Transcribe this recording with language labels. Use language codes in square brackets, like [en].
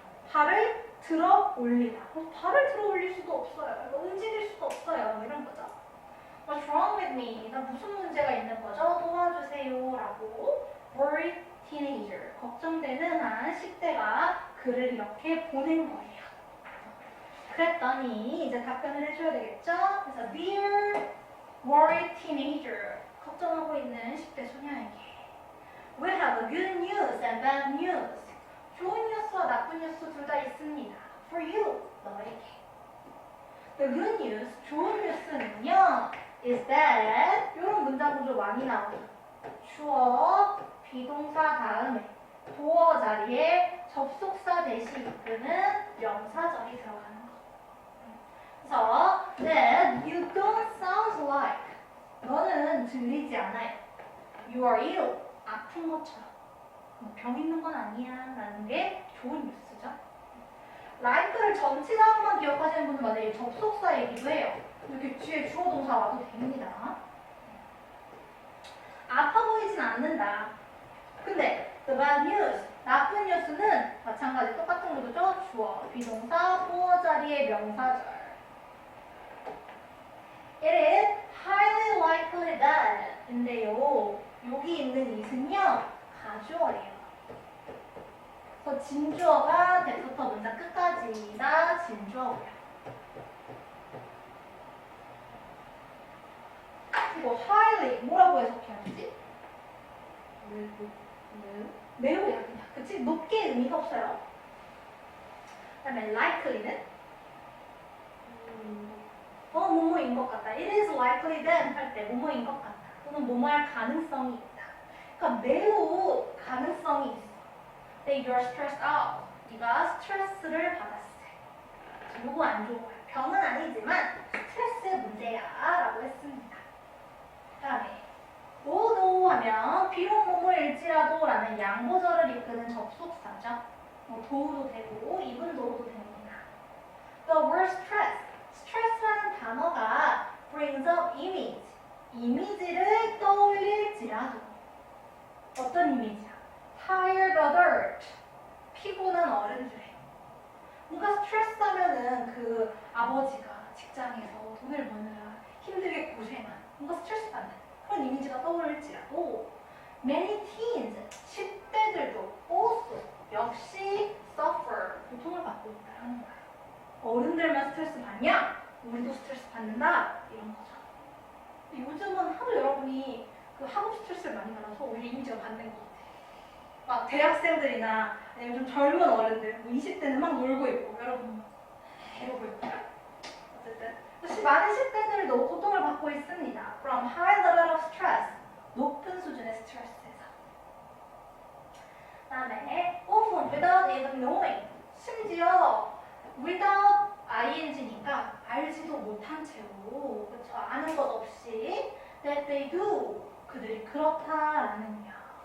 [ko] 발을 들어 올리다. 발을 들어 올릴 수도 없어요. 움직일 수도 없어요. 이런 거죠. [en] What's wrong with me? [ko] 나 무슨 문제가 있는 거죠? 도와주세요. 라고 [en] worried teenager. [ko] 걱정되는 한 10대가 글을 이렇게 보낸 거예요. 그랬더니 이제 답변을 해줘야 되겠죠? 그래서 [en] Dear worried teenager. [ko] 걱정하고 있는 10대 소녀에게 [en] We have a good news and bad news. [ko] 좋은 뉴스와 나쁜 뉴스 둘 다 있습니다. [en] For you, [ko] 너에게. [en] The good news, [ko] 좋은 뉴스는요, [en] is that [ko] 이런 문장 구조 많이 나오죠. 주어, 비동사 다음에 도어 자리에 접속사 대신 이끄는 명사절이 들어가는 거. 그래서 [en] that you don't sound like [ko] 너는 들리지 않아요. [en] You are ill, [ko] 아픈 것처럼. 병 있는 건 아니야 라는 게 좋은 뉴스죠. like를 전치사항만 기억하시는 분들 많아요. 접속사이기도 해요. 이렇게 뒤에 주어 동사 와도 됩니다. 아파 보이진 않는다. 근데 [en] the bad news, [ko] 나쁜 뉴스는 마찬가지 똑같은 거죠. 주어, 비동사, 보어 자리의 명사절. [en] It is highly likely that [ko] 인데요. 여기 있는 it은요. 가주어예요. 그래서 진주어가 대부터 문장 끝까지 다 진주어고요. 그리고 highly 뭐라고 해석해야 되지? 매우야 그냥. 그치? 높게 의미가 없어요. 그 다음에 likely는 뭐뭐인 것 같다. [en] It is likely that [ko] 할 때 뭐뭐인 것 같다. 또는 뭐뭐 할 가능성이 있다. 그러니까 매우 가능성이 있어. [en] That you're stressed out. [ko] 네가 스트레스를 받았을 때. 요거 안 좋은 거야. 병은 아니지만 스트레스의 문제야 라고 했습니다. 그 다음에 although 하면 비록 뭐뭐일지라도 라는 양보절을 이끄는 접속사죠. 뭐 do도 되고 even though도 됩니다. [en] The word stress, [ko] stress라는 단어가 [en] brings up image, [ko] 이미지를 떠올릴지라도 어떤 이미지야? [en] Tired adult, [ko] 피곤한 어른들. 뭔가 스트레스 하면은 그 아버지가 직장에서 돈을 버느라 힘들게 고생한 뭔가 스트레스 받는 그런 이미지가 떠오를지라도 [en] many teens, [ko] 10대들도 also 역시 suffer, 고통을 받고 있다는 거야. 어른들만 스트레스 받냐? 우리도 스트레스 받는다? 이런 거죠. 요즘은 하도 여러분이 그 학업 스트레스를 많이 받아서 오히려 이미지가 받는 것 같아. 막 대학생들이나 아니면 좀 젊은 어른들, 뭐 20대는 막 놀고 있고, 여러분 이러고 있고. 어쨌든 많은 10대들도 고통을 받고 있습니다. [en] From high level of stress, [ko] 높은 수준의 스트레스에서. 그다음에 [en] often without even knowing, [ko] 심지어 without ing니까 알지도 못한 채로, 그쵸? 아는 것 없이 [en] that they do, [ko] 그들이 그렇다라는 거야.